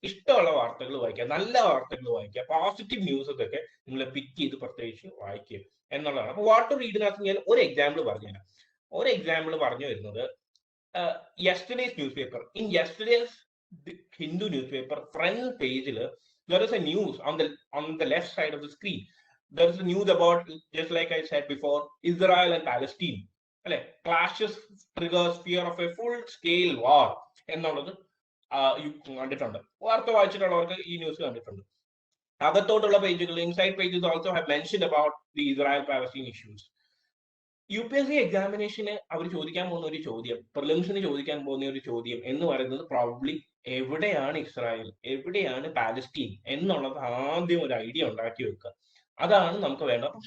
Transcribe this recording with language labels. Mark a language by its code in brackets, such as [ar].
[ml] ഇഷ്ടമുള്ള വാർത്തകൾ വായിക്കുക, നല്ല വാർത്തകൾ വായിക്കുക, പോസിറ്റീവ് ന്യൂസ് ഒക്കെ നിങ്ങൾ പിക്ക് ചെയ്ത് പ്രത്യേകിച്ച് വായിക്കുക എന്നുള്ളതാണ്. അപ്പൊ വാട്ട് ടു റീഡിനകത്ത് ഞാൻ ഒരു എക്സാമ്പിൾ പറഞ്ഞുതരാം. ഒരു എക്സാമ്പിൾ പറഞ്ഞു വരുന്നത് yesterday's news paper. [en] In yesterday's Hindu news paper front പേജിൽ there is a news on the left side of the screen. There is a news about, just like I said before, Israel and Palestine. അല്ലെ, clashes triggers fear of a full scale war [ml] എന്നുള്ളത് കണ്ടിട്ടുണ്ട്. വാർത്ത വായിച്ചിട്ടുള്ളവർക്ക് ഈ news കണ്ടിട്ടുണ്ട്. അകത്തോട്ടുള്ള പേജുകൾ, [en] Inside pages also have mentioned about the Israel Palestine issues. [ml] UPSC എക്സാമിനേഷന് അവർ ചോദിക്കാൻ പോകുന്ന ഒരു ചോദ്യം, പ്രിലിംസിന് ചോദിക്കാൻ പോകുന്ന ഒരു ചോദ്യം എന്ന് പറയുന്നത് പ്രോബബ്ലി എവിടെയാണ് ഇസ്രായേൽ, എവിടെയാണ് പാലസ്റ്റീൻ എന്നുള്ളത് ആദ്യം ഒരു ഐഡിയ ഉണ്ടാക്കി വെക്കുക. അതാണ് നമുക്ക് വേണ്ടത്.